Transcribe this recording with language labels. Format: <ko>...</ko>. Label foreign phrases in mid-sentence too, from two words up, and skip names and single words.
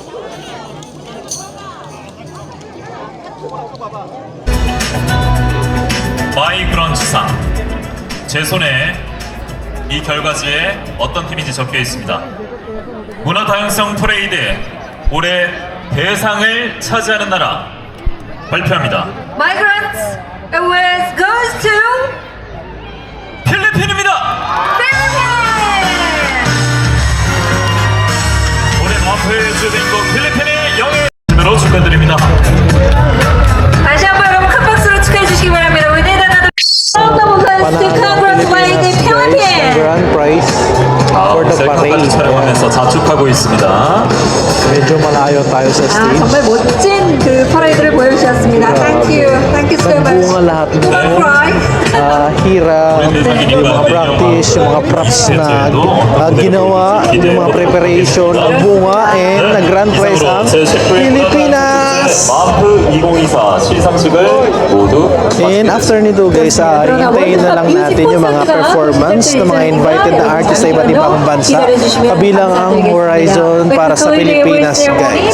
<ko>마이 브런치상 제 손에 이 결과지에 어떤 팀인지 적혀 있습니다. 문화 다양성 퍼레이드 올해 대상을 차지하는 나라 발표합니다.</ko> <en>Migrants Awards goes to</en> <ko>필리핀입니다.</ko> <en>Philippines!</en> <ko>올해 마포의 주인공 필리핀의 영예로 축하드립니다. 다시 한번 여러분 큰 박수로 축하해 주시기 바랍니다.</ko> <en>We did another round of applause to congratulate the Philippines! Grand prize for the</en> <ko>셀카까지</ko> <en>parade.</en> <ko>촬영하면서 자축하고 있습니다.</ko> <tl>Medyo malayo tayo sa</tl> <ko>아,</ko> <en>stage.</en> <ko>정말 멋진 그 퍼레이드를 보여주셨습니다.</ko> <en>Thank you so much.</en> <tl>Nagbunga lahat ng</tl> <en>Don't cry.</en> <tl>hirap, yung mga practice, yung mga props na ginawa, yung mga preparation, ang bunga,</tl> <en>and nag-grand prize</en> <tl>ang Pilipinas!</tl> <ko>마프 2024 시상식을 모두</ko> <en>And after</en> <tl>nito guys, hintayin na lang natin yung mga performance ng mga invited na artist sa iba't ibang bansa, kabilang ang Horizon para sa Pilipinas, guys.</tl>